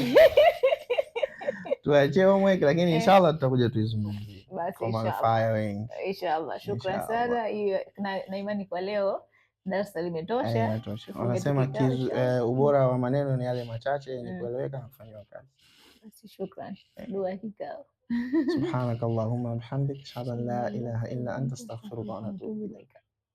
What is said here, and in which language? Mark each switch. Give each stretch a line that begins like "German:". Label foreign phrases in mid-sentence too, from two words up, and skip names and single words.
Swahili: tuachie homework, lakini inshallah tutakuja tuizungumzie kwa manufaa ya wengi inshallah. Shukrani sana, hiyo na imani kwa leo darasa limetosha. Wanasema ubora wa maneno ni yale machache yenye kueleweka na kufanywa kazi. Basi shukrani, dua kikao.
Arabic: سبحانك اللهم وبحمدك أشهد أن لا إله إلا أنت أستغفرك وأتوب إليك.